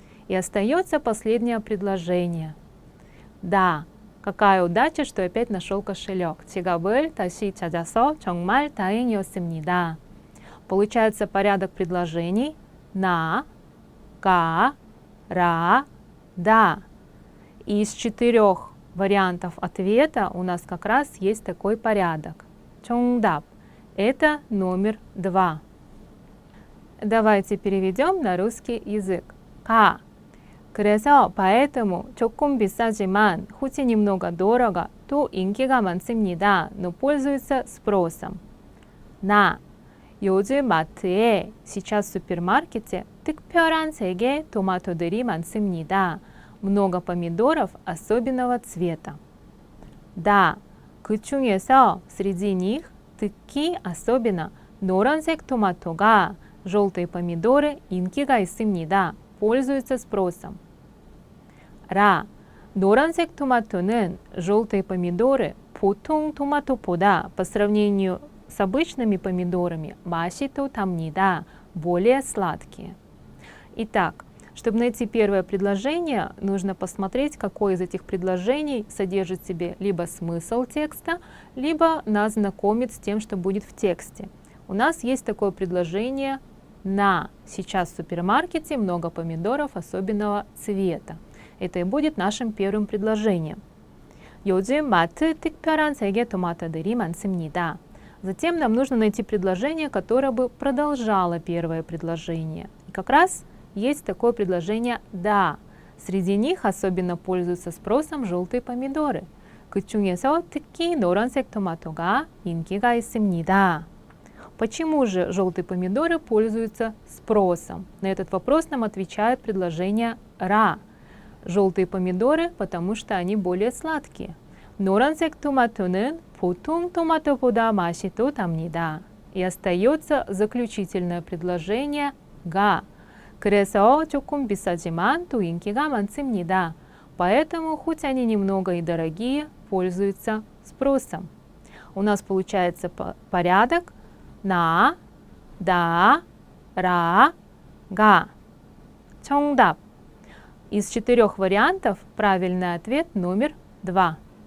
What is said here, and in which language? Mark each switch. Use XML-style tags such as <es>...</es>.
<ru>И остается последнее предложение.</ru> <ko>다.</ko> <ru>Какая удача, что опять нашел кошелек.</ru> <ko>지갑을 다시 찾아서 정말 다행이었습니다.</ko> <ru>Получается порядок предложений на, га, ра, да. И из 4 вариантов ответа у нас как раз есть такой порядок.</ru> <ko>정답.</ko> <ru>Это номер 2. Давайте переведем на русский язык.</ru> <ko>가. 그래서</ko> <ru>поэтому</ru> <ko>조금 비싸지만</ko> <ru>хоть и немного дорого, то</ru> <ko>인기가 많습니다.</ko> <ru>но пользуется спросом.</ru> <ko>나. 요즘 마트에,</ko> <ru>сейчас в супермаркете,</ru> <ko>특별한 색의 토마토들이 많습니다.</ko> <ru>много помидоров особенного цвета. Да,</ru> <ko>그 중에서</ko> <ru>среди них</ru> <ko>특히</ko> <ru>особенно</ru> <ko>노란색 토마토가,</ko> <ru>желтые помидоры,</ru> <ko>인기가 있습니다.</ko> <ru>пользуются спросом.</ru> <ko>라, 노란색 토마토는,</ko> <ru>желтые помидоры,</ru> <ko>보통 토마토보다</ko> <ru>по сравнению с обычными помидорами</ru> <ko>맛이 더 답니다,</ko> <ru>более сладкие. Итак, чтобы найти первое предложение, нужно посмотреть, какое из этих предложений содержит в себе либо смысл текста, либо нас знакомит с тем, что будет в тексте. У нас есть такое предложение на. Сейчас в супермаркете много помидоров особенного цвета. Это и будет нашим первым предложением.</ru> <ko>요즘 마트 특별한 색의 토마토들이 많습니다.</ko> <ru>Затем нам нужно найти предложение, которое бы продолжало первое предложение. И как раз есть такое предложение «да». Среди них особенно пользуются спросом желтые помидоры.</ru> <ko>그 중에서 특히 노란색 토마토가 인기가 있습니다.</ko> <ru>Почему же желтые помидоры пользуются спросом? На этот вопрос нам отвечает предложение «ра». Желтые помидоры, потому что они более сладкие.</ru> <ko>노란색 토마토는 보통 토마토보다 맛이 더 답니다.</ko> <ru>И остается заключительное предложение «가».</ru> <ko>그래서 조금 비싸지만 또 인기가 많습니다.</ko> <ru>Поэтому, хоть они немного и дорогие, пользуются спросом. У нас получается порядок на, да, ра, га.</ru> <ko>정답.</ko> <ru>Из 4 вариантов правильный ответ номер 2.</ru>